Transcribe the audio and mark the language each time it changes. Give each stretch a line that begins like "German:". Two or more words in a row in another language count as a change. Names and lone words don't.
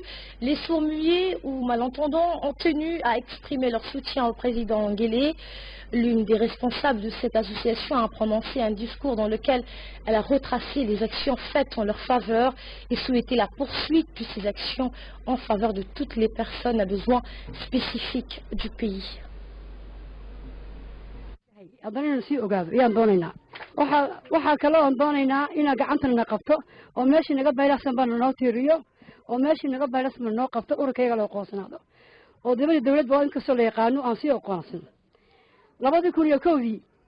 French: Les sourds muets ou malentendants ont tenu à exprimer leur soutien au président Guelleh. L'une des responsables de cette association a prononcé un discours dans lequel elle a retracé les actions faites en leur faveur et souhaité la poursuite de ces actions en faveur de toutes les personnes à besoins spécifiques du pays.
Somali: waxaa kaloo aan doonaynaa inaa gacantana qabto oo meeshii naga baylasan baa noo tiiriyo oo meeshii naga baylasma noo qabto ururkayga loo qoonsanaado oo dibadii dawladda waa inkastoo la yaqaano aan sii aqoonsan 2010